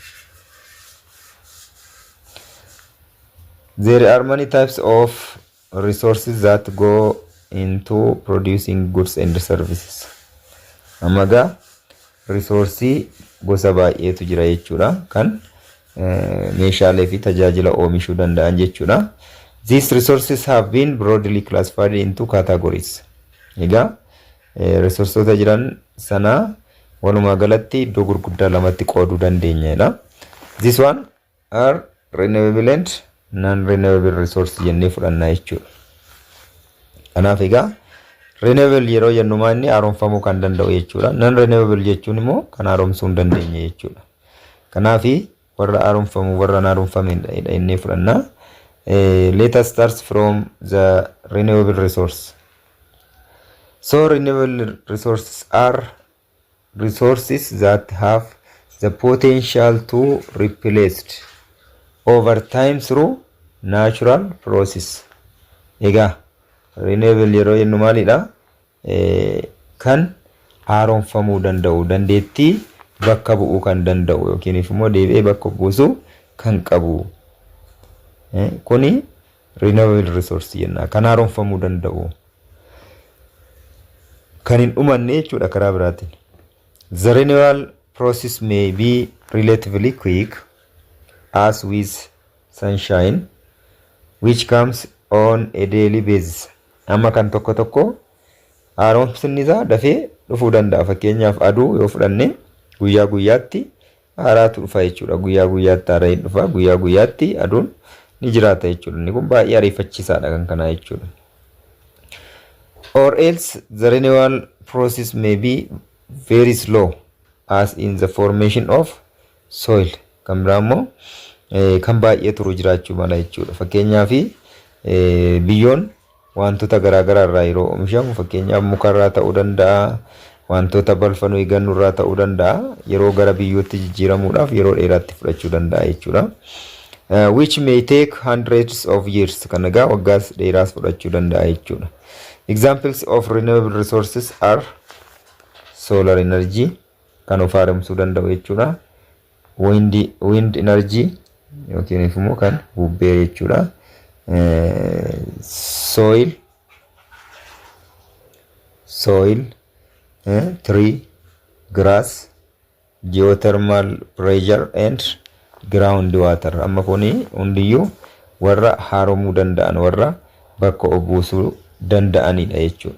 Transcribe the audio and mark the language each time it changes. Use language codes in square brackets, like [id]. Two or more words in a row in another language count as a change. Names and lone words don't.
[en] There are many types of resources that go into producing goods and services. [om] Amaga resource gosa baay'eetu jira jechuudha kan meeshaalee fi tajaajila oomishuu danda'an jechuudha. [en] These resources have been broadly classified into categories. [om] Egaa resourceota jiran sana walumaa galatti iddoo gurguddaa lamatti qooduu dandeenyedha. [en] This one are renewable and non-renewable resource [om] jennee fudhanna jechuudha. Kanaaf egaa renewable yeroo jennu maanni haaromfamuu kan danda'u jechuudha. Non-renewable jechuun immoo kan haaromsuu hin dandeenye jechuudha. Kanaaf warra haaromfamu warra hin haaromfamnedha jennee fudhanna. [en] Let us start from the renewable resource. So renewable resources are resources that have the potential to replaced over time through natural process. [om] Egaa renewable yeroo jennu maalidha? Kan haaromfamuu danda'u, dandeettii bakka bu'uu kan danda'u yookiin immoo deebi'ee bakka buusuu kan qabu. Kuni [en] renewable resource [om] jenna. Kan haaromfamuu danda'u. Kan hin dhumanne jechuudha karaa biraatiin. [en] The renewal process may be relatively quick, as with sunshine, which comes on a daily basis. [om] Amma kan tokko tokko haaromsinni isaa dafee dhufuu danda'a. Fakkeenyaaf aduu yoo fudhanne guyyaa guyyaatti haaraatu dhufa jechuudha. Guyyaa guyyaatti haaraan dhufa. Guyyaa guyyaatti aduun ni jiraata jechuudha. Inni kun baay'ee ariifachiisaadha kan kanaa jechuudha. [en] Or else the renewal process may be very slow, as in the formation of soil. [om] Kan biraa immoo kan baay'ee turu jiraachuu mala jechuudha. Fakkeenyaaf biyyoon wantoota garaagaraa irraa yeroo oomishamu fakkeenyaaf mukarraa ta'uu danda'a, wantoota balfanuu eegannu irraa ta'uu danda'a, yeroo gara biyyootti jijjiiramuudhaaf yeroo dheeraatti fudhachuu danda'a jechuudha. [en] Which may take hundreds of years. [om] Kan egaa waggaas dheeraas fudhachuu danda'a jechuudha. [en] Examples of renewable resources are solar energy [om] kan of haaromsuu danda'u jechuudha. [en] Wind energy [om] yookiin immoo kan bubbee jechuudha. [en] Soil, tree, grass, geothermal pressure and ground water. [om] Amma kuni hundiyyuu warra haaromuu danda'an warra bakka obuusuu danda'anidha jechuudha.